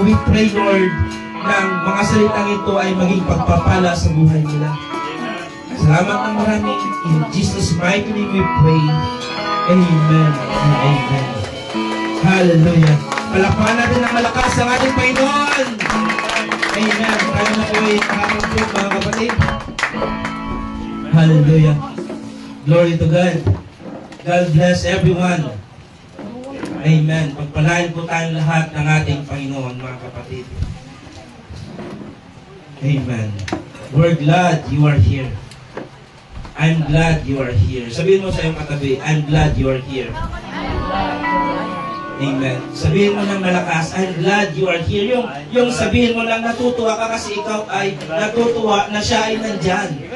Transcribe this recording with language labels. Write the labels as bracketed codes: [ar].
[en] We pray, Lord, [tl] ng mga salitang ito ay maging pagpapala sa buhay nila. Salamat ng marami. [en] In Jesus' mighty name we pray. Amen and amen. Hallelujah. [tl] Palakpakan natin ng malakas ang ating Panginoon. Amen. Tayo na po ay nakakampit, mga kapatid. [en] Hallelujah. Glory to God. God bless everyone. Amen. [tl] Pagpalain po tayong lahat ng ating Panginoon, mga kapatid. [en] Amen. We're glad you are here. I'm glad you are here. [tl] Sabihin mo sa iyong katabi, [en] I'm glad you are here. Amen. [tl] Sabihin mo ng malakas, [en] I'm glad you are here. [tl] Yung sabihin mo lang, natutuwa ka kasi ikaw ay natutuwa na siya ay nandyan.